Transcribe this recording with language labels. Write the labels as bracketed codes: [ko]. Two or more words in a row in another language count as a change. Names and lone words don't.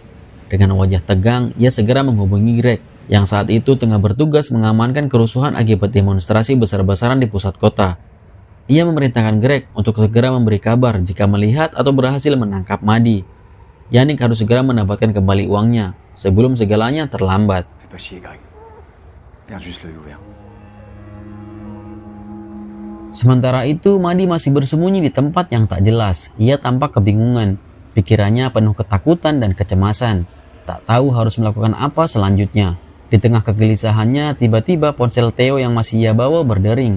[id] Dengan wajah tegang, ia segera menghubungi Greg, yang saat itu tengah bertugas mengamankan kerusuhan akibat demonstrasi besar-besaran di pusat kota. Ia memerintahkan Greg untuk segera memberi kabar jika melihat atau berhasil menangkap Madi. Yannick harus segera mendapatkan kembali uangnya, sebelum segalanya terlambat. [fr] Fais pas chier, Greg. Garde juste l'œil ouvert. [id] Sementara itu, Madi masih bersembunyi di tempat yang tak jelas. Ia tampak kebingungan. Pikirannya penuh ketakutan dan kecemasan. Tak tahu harus melakukan apa selanjutnya. Di tengah kegelisahannya, tiba-tiba ponsel Theo yang masih ia bawa berdering.